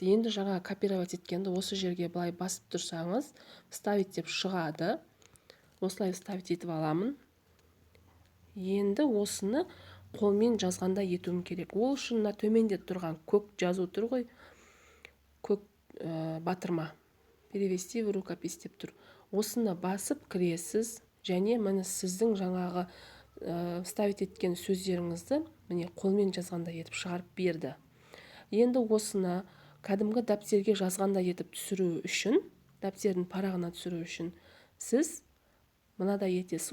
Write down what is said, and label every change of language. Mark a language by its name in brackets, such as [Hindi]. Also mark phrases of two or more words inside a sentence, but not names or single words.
[Kazakh] Енді жаңа копировать еткенді осы жерге былай басып тұрсаңыз, вставить деп шығады. Осылай вставить етіп аламын. Енді осыны қолмен жазғанда етуім керек. Ол үшін төменде тұрған көк жазу тұр ғой, көк батырма. [Russian] Перевести в рукопись [Kazakh] деп тұр. Осыны басып кіресіз, және міне сіздің жаңағы вставить еткен сөздеріңізді міне қолмен жазғанда етіп шығарып берді. Енді осыны кәдімгі дәптерге жазғанда етіп түсіру үшін, дәптердің парағына түсіру үшін сіз мынадай етесіз.